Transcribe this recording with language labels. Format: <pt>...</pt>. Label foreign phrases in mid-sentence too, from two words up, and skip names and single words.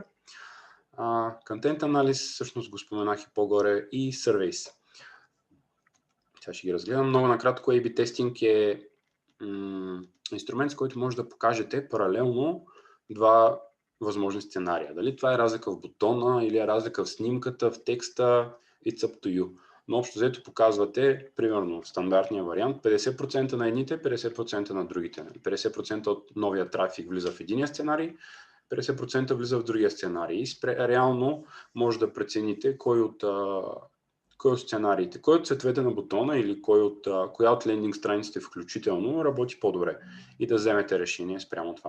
<bg>Контент анализ, всъщност го споменах и по-горе, и Surveys. Сега ще ги разгледам. Много накратко, A/B тестинг е инструмент, с който може да покажете паралелно два възможни сценария. Дали това е разлика в бутона или е разлика в снимката, в текста,</bg> <en>it's up to you.</en> <bg>Но общо взето показвате, примерно в стандартния вариант, 50% на едните, 50% на другите. 50% от новия трафик влиза в единия сценарий, 50% влиза в другия сценарий. И реално може да прецените кой от сценариите, кой от цветовете на бутона или коя от лендинг страниците включително работи по-добре и да вземете решение спрямо това.</bg>